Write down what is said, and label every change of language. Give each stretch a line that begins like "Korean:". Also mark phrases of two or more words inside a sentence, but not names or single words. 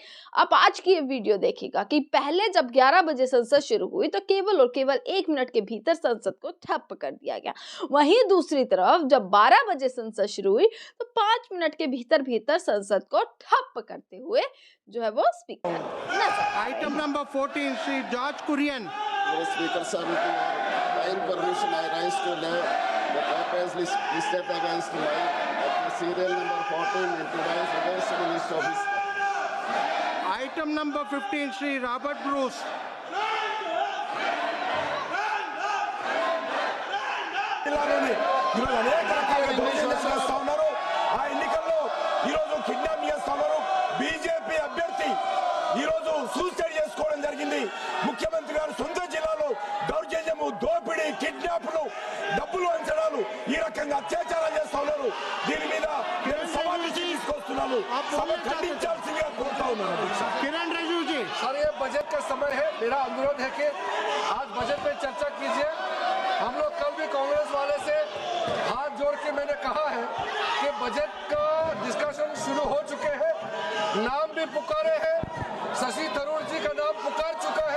Hindi: आप आज की ये वीडियो देखिएगा कि पहले जब 11 बजे संसद शुरू हुई तो केवल और केवल 1 मिनट के भीतर संसद को ठप कर दिया गया। वहीं दूसरी तरफ जब 12 बजे संसद शुरू हुई तो 5 मिनट के भीतर संसद को ठप करते हुए जो है वो स्पीकर नजर।
English: item number
Hindi: 14 श्री जॉर्ज कुरियन।
English: Speaker sir, with your permission, I rise to lay the papers listed against me at serial number 14 in today's against the list of his. item number
Hindi: 15 श्री रॉबर्ट ब्रूस।
Telugu: బీజేపీ అభ్యర్థి ఈ రోజు సూసైడ్ చేసుకోవడం జరిగింది। ముఖ్యమంత్రి గారు సొంత జిల్లాలో దౌర్జన్యము, దోపిడీ, కిడ్నాప్లు, డబ్బులు వంచడాలు, ఈ రకంగా అత్యాచారాలు చేస్తా ఉన్నారు। దీని మీద నేను సవాలు తీసుకొస్తున్నాను, సభ ఖండించాల్సిందిగా కోరుతా ఉన్నాను।
Hindi: किरण रिजिजू जी। सर, ये बजट का समय है, मेरा अनुरोध है कि आज बजट पे चर्चा कीजिए। हम लोग कल भी कांग्रेस वाले से हाथ जोड़ के मैंने कहा है कि बजट का डिस्कशन शुरू हो चुके हैं, नाम भी पुकारे हैं, शशि थरूर जी का नाम पुकार चुका है।